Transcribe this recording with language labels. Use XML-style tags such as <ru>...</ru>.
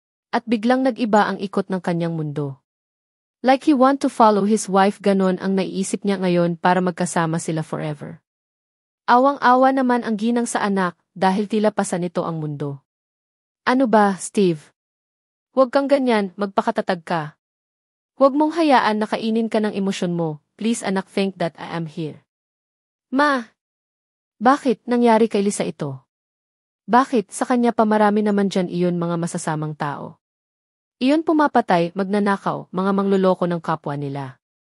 <tl>At biglang nag-iba ang ikot ng kanyang mundo.</tl> <en>Like he want to follow his wife,</en> <tl>ganon ang naiisip niya ngayon para magkasama sila forever. Awang-awa naman ang ginang sa anak dahil tila pasan nito ang mundo. Ano ba, Steve? Huwag kang ganyan, magpakatatag ka. Huwag mong hayaan na kainin ka ng emosyon mo.</tl> <en>Please anak, think that I am here.</en> <tl>Ma! Bakit nangyari kay Lisa ito? Bakit sa kanya pa marami naman dyan iyon mga masasamang tao? Iyon pumapatay, magnanakaw, mga mangloloko ng kapwa nila.</tl>